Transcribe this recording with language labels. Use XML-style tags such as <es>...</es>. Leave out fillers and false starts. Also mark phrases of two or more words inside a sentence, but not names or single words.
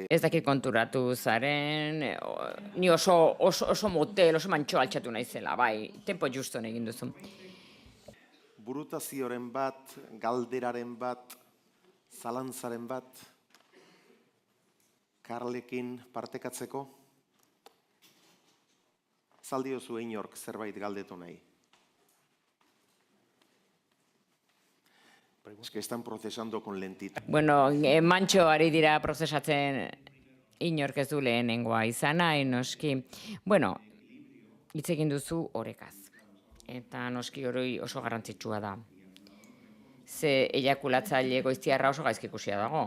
<eu>Ez dakit konturatu zaren, ni oso motel, oso mantxo altxatu naizela, bai, tempo juston egin duzu. Burutazioaren bat, galderaren bat, zalantzaren bat, Karlekin partekatzeko, zaldiozu inork zerbait galdetu nahi.</eu> <es>Es que están procesando con lentitud.</es> <eu>Bueno, mantxo ari dira prozesatzen inork ez du lehenengoa izan nahi, noski. Bueno, hitz egin duzu orekaz. Eta noski hori oso garrantzitsua da. Ze eiakulatzaile goiztiarra oso gaizki ikusia dago.</eu>